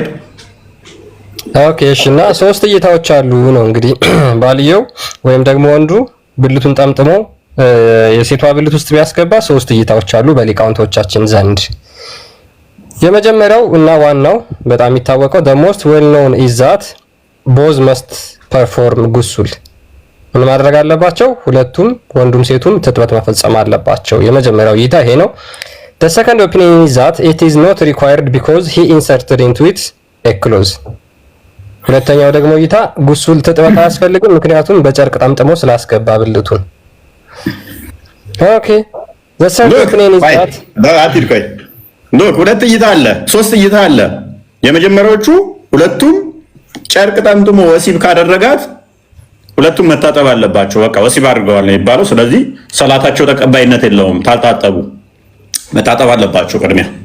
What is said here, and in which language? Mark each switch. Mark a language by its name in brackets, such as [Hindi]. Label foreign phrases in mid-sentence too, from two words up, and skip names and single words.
[Amharic] ኦኬ እሺ። እና ሶስት እይታዎች አሉ ነው እንግዲህ ባልየው ወይም ደግሞ ወንዱ ብልቱን ጠምጥሞ የሴቷ ብልት ውስጥ ቢያስገባ ሶስት እይታዎች አሉ በሊቃውንቶቻችን ዘንድ። የመጀመሪያው እና ዋናው በጣም የሚታወቀው [English] the most well known is that both must perform [Amharic] ጉሱል። ምን ማድረግ አለባቸው? ሁለቱም ወንዱም ሴቱም ትጥበት መፈጸም አለባቸው። የመጀመሪያው እይታ ይሄ ነው። [English] the second opinion is that it is not required because he inserted into it a clause። [Amharic] ሁለተኛው ደግሞ እይታ ጉሱል ትጥበት አያስፈልግም ምክንያቱም በጨርቅ ጠምጥሞ ስላስገባ ብልቱን። ኦኬ [English] the third opinion is that [Amharic] ሁለት እይታ አለ፣ ሶስት እይታ አለ። የመጀመሪያዎቹ ሁለቱም ጨርቅ ጠምጥሞ ወሲብ ካደረጋት ሁለቱም መታጠብ አለባቸው። በቃ ወሲብ አድርገዋል ነው የሚባለው። ስለዚህ ሰላታቸው ተቀባይነት የለውም። ታልታጠቡ መታጠብ አለባቸው ቅድሚያ።